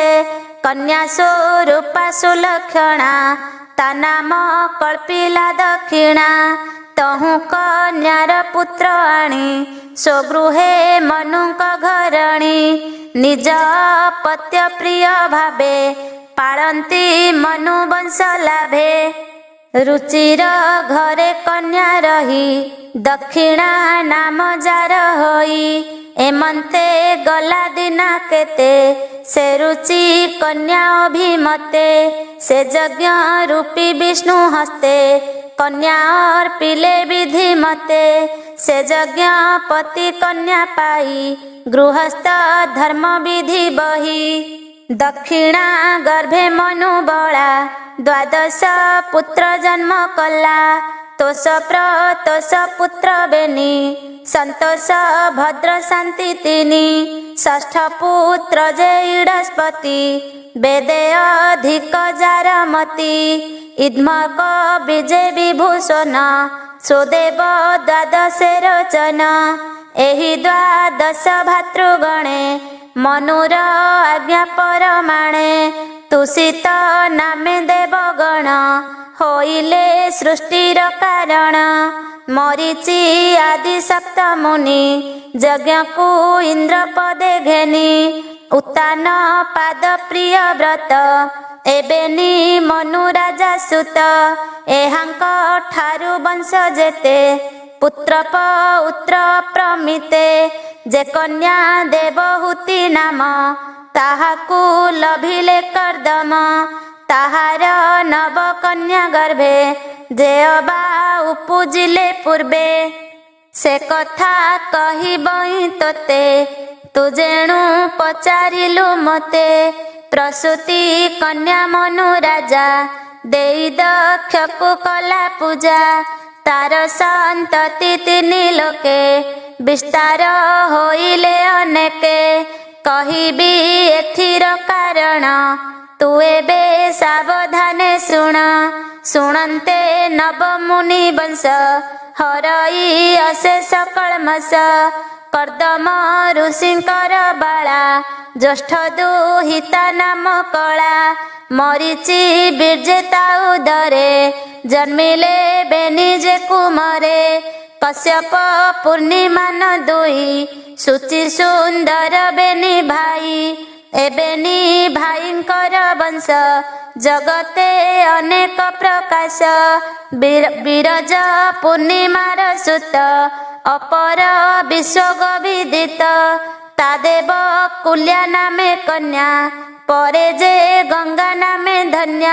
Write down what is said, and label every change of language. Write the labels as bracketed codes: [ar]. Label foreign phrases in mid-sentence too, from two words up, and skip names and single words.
[or] କନ୍ୟା ସ୍ୱରୂପା ସୁଲକ୍ଷଣା ତା ନାମ କଳ୍ପିଲା ଦକ୍ଷିଣା। ତହୁଁ କନ୍ୟାର ପୁତ୍ର ଆଣି ସ୍ୱଗୃହେ ମନୁକ ଘରଣୀ। ନିଜ ପତ୍ୟ ପ୍ରିୟ ଭାବେ ପାଳନ୍ତି ମନୁ ବଂଶ ଲାଭେ। ରୁଚିର ଘରେ କନ୍ୟା ରହି ଦକ୍ଷିଣା ନାମ ଯାର ହୋଇ। ଏମନ୍ତେ ଗଲା ଦିନ କେତେ ସେ ରୁଚି କନ୍ୟା ଅଭିମତେ। ସେ ଯଜ୍ଞ ରୂପୀ ବିଷ୍ଣୁ ହସ୍ତେ କନ୍ୟା ଅର୍ପିଲେ ବିଧି ମତେ। ସେ ଯଜ୍ଞ ପତି କନ୍ୟା ପାଇ ଗୃହସ୍ଥ ଧର୍ମ ବିଧି ବହି। ଦକ୍ଷିଣା ଗର୍ଭେ ମନୁ ବଳା ଦ୍ୱାଦଶ ପୁତ୍ର ଜନ୍ମ କଲା। ତୋଷ ପ୍ରତୋଷ ପୁତ୍ର ବେନି ସନ୍ତୋଷ ଭଦ୍ର ଶାନ୍ତି ତିନି। ଷଷ୍ଠ ପୁତ୍ର ଯେ ଇଡସ୍ପତି ବେଦେ ଅଧିକ ଯାରମତି। ଇଦ୍ମକ ବିଜୟ ବିଭୂଷଣ ସୁଦେବ ଦ୍ୱାଦଶେ ରୋଚନ। ଏହି ଦ୍ୱାଦଶ ଭାତୃଗଣେ ମନୁର ଆଜ୍ଞା ପରମାଣେ। ତୁଷିତ ନାମେ ଦେବଗଣ ହୋଇଲେ ସୃଷ୍ଟିର କାରଣ। ମରୀଚି ଆଦି ସପ୍ତ ମୁନି ଯଜ୍ଞ କୋ ଇନ୍ଦ୍ର ପଦେ ଘେନି। ଉତ୍ତାନ ପାଦ ପ୍ରିୟ ବ୍ରତ ଏବେନି ମନୁ ରାଜା ସୁତ। ଏହାଙ୍କ ଠାରୁ ବଂଶ ଯେତେ ପୁତ୍ର ପୌତ୍ର ପ୍ରମିତେ। ଯେ କନ୍ୟା ଦେବହୂତି ନାମ ତାହାକୁ ଲଭିଲେ କର୍ଦ୍ଦମ। ତାହାର ନବ କନ୍ୟା ଗର୍ଭେ ଯେ ଅବା ଉପୁଜିଲେ ପୂର୍ବେ। ସେ କଥା କହିବଇ ତୋତେ ତୁ ଯେଣୁ ପଚାରିଲୁ ମତେ। ପ୍ରସୂତି କନ୍ୟା ମନୁ ରାଜା ଦେଇ ଦକ୍ଷକୁ କଲା ପୂଜା। ତାର ସନ୍ତତି ତିନି ଲୋକେ ବିସ୍ତାର ହୋଇଲେ ଅନେକେ। କହିବି ଏଥିର କାରଣ ତୁ ଏବେ ସାବଧାନେ ଶୁଣ। ଶୁଣନ୍ତେ ନବ ମୁନି ବଂଶ ହରଇ ଅଶେଷ କଲ୍ମଷ। କର୍ଦ୍ଦମ ଋଷିଙ୍କର ବାଳା ଜ୍ୟେଷ୍ଠ ଦୁହିତା ନାମ କଲା। ମରୀଚି ବୀର୍ଯ୍ୟେତା ଉଦରେ ଜନ୍ମିଲେ ବେନି ଯେ କୁମରେ। କଶ୍ୟପ ପୂର୍ଣ୍ଣିମାନ ଦୁଇ ସୁଚି ସୁନ୍ଦର ବେନି ଭାଇ। ଏବେନି ଭାଇଙ୍କର ବଂଶ ଜଗତେ ଅନେକ ପ୍ରକାଶ। ବୀରଜ ପୂର୍ଣ୍ଣିମାର ସୁତ ଅପର ବିଶ୍ୱ ବିଦିତ। ତାଦେବ କୁଲ୍ୟା ନାମେ କନ୍ୟା ପରେ ଯେ ଗଙ୍ଗା ନାମେ ଧନ୍ୟା।